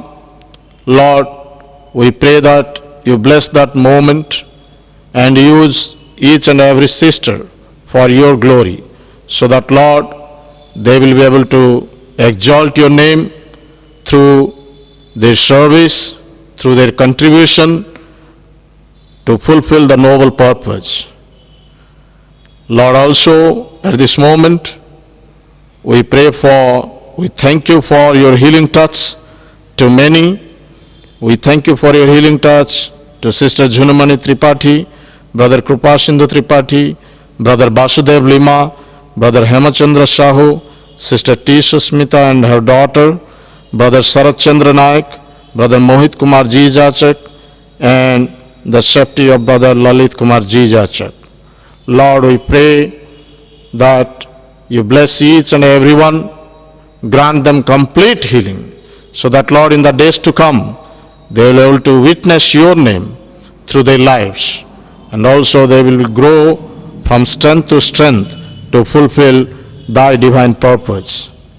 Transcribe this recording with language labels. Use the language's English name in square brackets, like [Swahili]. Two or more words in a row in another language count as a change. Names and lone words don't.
[English] Lord, we pray that you bless that moment and use each and every sister for your glory, so that, Lord, they will be able to exalt your name through their service, through their contribution to fulfill the noble purpose. Lord, also at this moment, we thank you for your healing touch to many. We thank you for your healing touch to Sister Junamani Tripathi, Brother Krupasindhu Tripathi, Brother Basudev Lima, Brother Hemachandra Sahu, Sister T. Susmita and her daughter, Brother Sarat Chandra Naik, Brother Mohit Kumar Ji Jachak, and the safety of Brother Lalit Kumar Ji Jachak. Lord, we pray that you bless each and everyone, grant them complete healing, so that, Lord, in the days to come, they will be able to witness your name through their lives, and also they will grow from strength to strength to fulfill thy divine purpose.